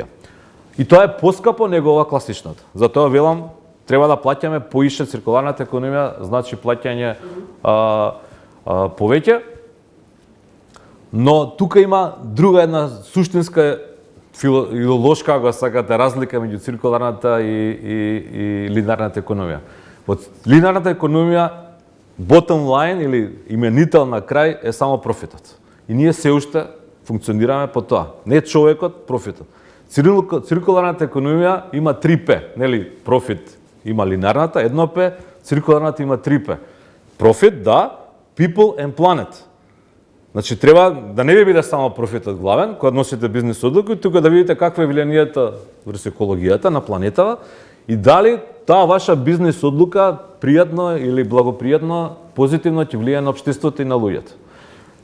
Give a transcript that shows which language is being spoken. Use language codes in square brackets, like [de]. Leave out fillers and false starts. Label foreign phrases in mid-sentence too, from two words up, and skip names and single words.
[mk] И тоа е поскапо него ова класичната. Затоа велам, треба да плаќаме поише циркуларната економија, значи плаќање повеќе. Но тука има друга една суштинска филолошка, ако сакате, разлика меѓу циркуларната и линеарната економија. Во линеарната економија [en] bottom line [mk] или именител на крај е само профитот. И ние се уште функционираме по тоа. Не човекот, профитот. Циркуларната економија има 3P, нели? Профит има линеарната, 1P, циркуларната има 3P. Профит, да, [en] people and planet. [mk] Значи треба да не ви биде само профитот главен, кога носите бизнис одлуки, тука да видите каква е влијанието врз екологијата на планетава и дали таа ваша бизнис одлука пријатно или благопријатно, позитивно ќе влијае на општеството и на луѓето.